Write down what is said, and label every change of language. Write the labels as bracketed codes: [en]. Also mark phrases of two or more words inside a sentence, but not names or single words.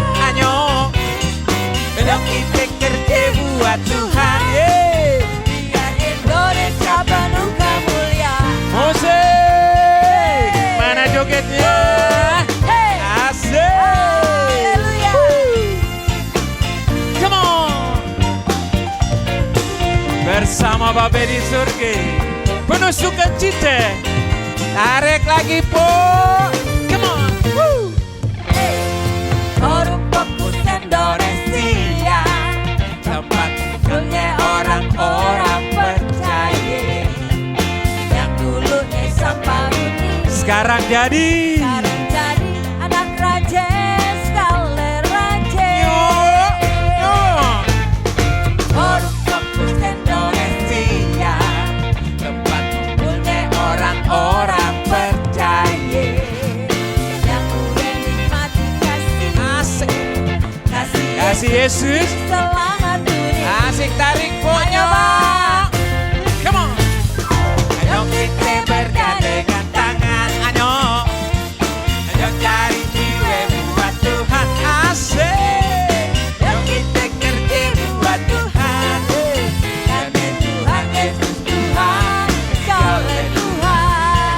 [id] Ayo, yuk kita kerja buat Tuhan. Yeay. biar Indonesia penuh kemuliaan. Musik, mana jogetnya? Hey, Asik. haleluya. [en] Come on. [id] Bersama Bapa di surga, penuh sukacita. Tarik lagi po. [en] Come on. [id] Forum Fokus Indonesia, Tempat punya orang-orang percaya. Yang dulunya sampah dunia, sekarang jadi. sekarang jadi anak rajin, sekali rajin. Forum Fokus Indonesia, Tempat punya orang-orang percaya. yang udah nikmati kasih, Asik. kasih Kasih Yesus. selamat dunia. Asik tarik ponya. [en] Come on. [id] Ayo kita bergandengan tangan. Ayo. Ayo cari jiwa buat Tuhan. Asik. Ayo kita kerja buat Tuhan. Karena Tuhan Yesus Tuhan, sekali Tuhan.